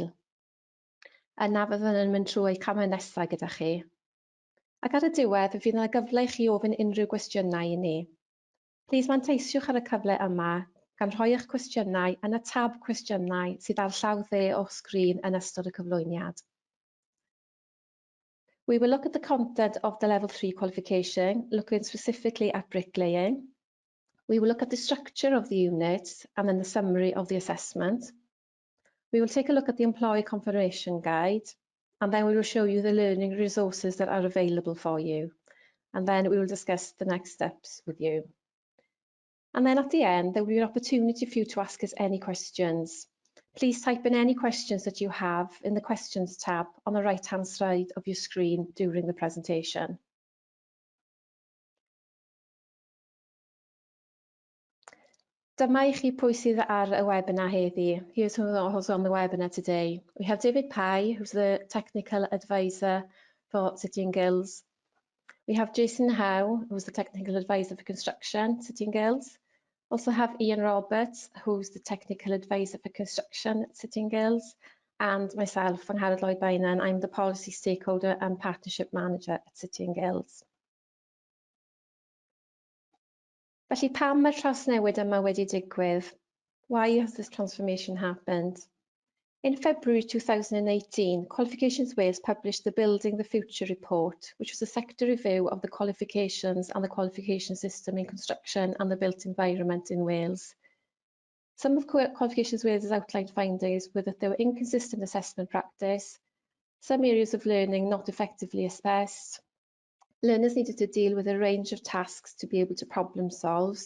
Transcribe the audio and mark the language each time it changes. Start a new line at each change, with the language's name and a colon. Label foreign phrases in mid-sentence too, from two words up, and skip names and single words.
Welsh: Yna fyddwn yn mynd trwy camau nesaf gyda chi. Ac ar y diwedd, fe fydd yna gyfle i chi ofyn unrhyw gwestiynau i ni. Plis manteisiwch ar y cyfle yma gan rhoi eich cwestiynau yn y tab cwestiynau sydd ar llaw dde o'ch sgrin yn ystod y cyflwyniad.
English: We will look at the content of the level 3 qualification, looking specifically at bricklaying. We will look at the structure of the unit and then the summary of the assessment. We will take a look at the employee confirmation guide, and then we will show you the learning resources that are available for you. And then we will discuss the next steps with you. And then at the end, there will be an opportunity for you to ask us any questions. Please type in any questions that you have in the questions tab on the right-hand side of your screen during the presentation.
Welsh: Dyma i chi pwy sydd ar y webinar heddi.
English: Here's who's on the webinar today. We have David Pye, who's the Technical Advisor for City and Guilds. We have Jason Howe, who's the Technical Advisor for Construction, City and Guilds. Also have Ian Roberts, who's the Technical Advisor for Construction, City and Guilds. And myself, Angharad Lloyd-Bainan, I'm the Policy Stakeholder and Partnership Manager at City and Guilds.
Welsh: Felly pam mae'r trawsnewid yma wedi digwydd?
English: Why has this transformation happened? In February 2018, Qualifications Wales published the Building the Future report, which was a sector review of the qualifications and the qualification system in construction and the built environment in Wales. Some of Qualifications Wales' outlined findings were that there were inconsistent assessment practice, some areas of learning not effectively assessed, learners needed to deal with a range of tasks to be able to problem solve.